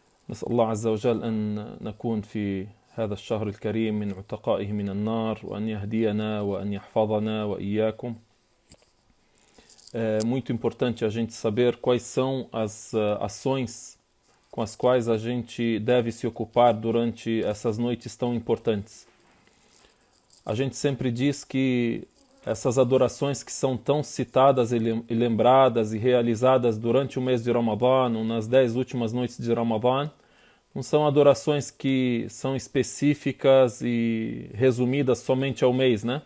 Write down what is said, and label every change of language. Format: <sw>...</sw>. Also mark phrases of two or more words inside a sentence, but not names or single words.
<ar>نسأل الله عز وجل أن نكون في هذا الشهر الكريم من عتقائه من النار وأن يهدينا وأن يحفظنا وإياكم.</ar> <pt>É muito importante a gente saber quais são as ações com as quais a gente deve se ocupar durante essas noites tão importantes. A gente sempre diz que essas adorações que são tão citadas e lembradas e realizadas durante o mês de Ramadã, ou nas 10 últimas noites de Ramadã, não são adorações que são específicas e resumidas somente ao mês, né?</pt>